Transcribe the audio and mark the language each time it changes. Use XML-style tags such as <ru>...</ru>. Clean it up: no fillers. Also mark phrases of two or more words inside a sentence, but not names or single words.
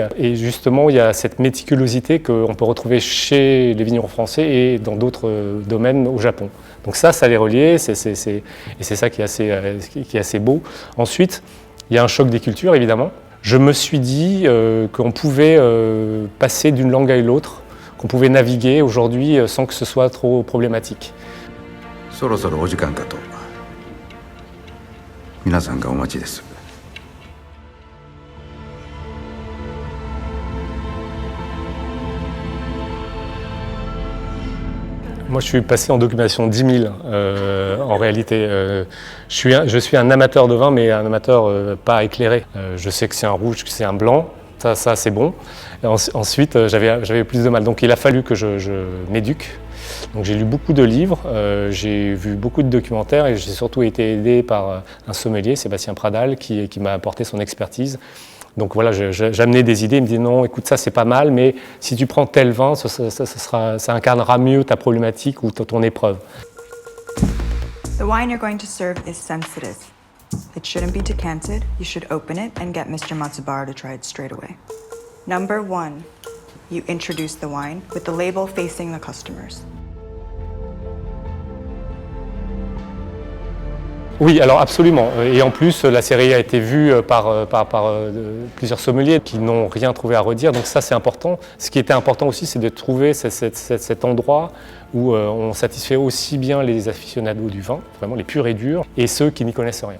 <fr>Et justement, il y a cette méticulosité qu'on peut retrouver chez les vignerons français et dans d'autres domaines au Japon. Donc ça les relier, et c'est ça qui est assez beau. Ensuite, il y a un choc des cultures, évidemment. Je me suis dit qu'on pouvait passer d'une langue à l'autre, qu'on pouvait naviguer aujourd'hui sans que ce soit trop problématique.</fr> <ja>そろそろお時間かと皆さんがお待ちです。</ja> <fr>Moi, je suis passé en documentation 10 000 en réalité. Je suis un amateur de vin, mais un amateur pas éclairé. Je sais que c'est un rouge, que c'est un blanc. Ça c'est bon. Et ensuite, j'avais plus de mal. Donc, il a fallu que je m'éduque. Donc j'ai lu beaucoup de livres, j'ai vu beaucoup de documentaires et j'ai surtout été aidé par un sommelier, Sébastien Pradal, qui m'a apporté son expertise. Donc voilà, j'amenais des idées, il me dit non, écoute, ça c'est pas mal, mais si tu prends tel vin, ça incarnera mieux ta problématique ou ton épreuve.</fr> <en>The wine you're going to serve is sensitive. It shouldn't be decanted, you should open it and get Mr. Matsubara to try it straight away. Number 1, you introduce the wine with the label facing the customers.</en> <fr>Oui, alors absolument. Et en plus, la série a été vue par plusieurs sommeliers qui n'ont rien trouvé à redire. Donc ça, c'est important. Ce qui était important aussi, c'est de trouver cet endroit où on satisfait aussi bien les aficionados du vin, vraiment les purs et durs, et ceux qui n'y connaissent rien.</fr>